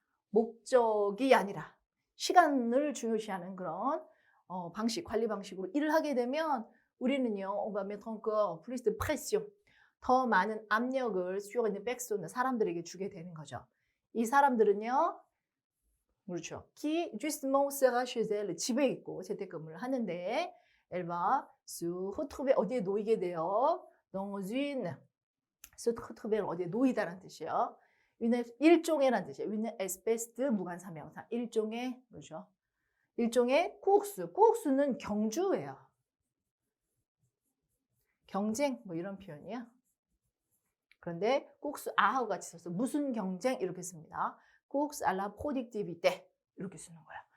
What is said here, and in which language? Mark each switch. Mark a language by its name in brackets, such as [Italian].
[Korean] 목적이 아니라 시간을 중요시하는 그런 방식, 관리 방식으로 일을 하게 되면 우리는요, [French] on va mettre encore plus de pression. [Korean] 더 많은 압력을 [French] sur une personne, [Korean] 사람들에게 주게 되는 거죠. 이 사람들은요, 그렇죠. [French] qui justement sera chez elle, [Korean] 집에 있고 재택근무를 하는데 [French] elle va se retrouver, [Korean] 어디에 놓이게 돼요? [French] dans une, se retrouver [Korean] 어디에 놓이다라는 뜻이에요. 일종의라는 뜻이에요. [French] une espèce de [Korean] 무관사명사, 일종의, 그렇죠. 일종의 course, 는 경주예요. 경쟁 뭐 이런 표현이야. 그런데 course 아하고 같이 써서 무슨 경쟁 이렇게 씁니다. [French] course à la productivité [Korean] 이렇게 쓰는 거야.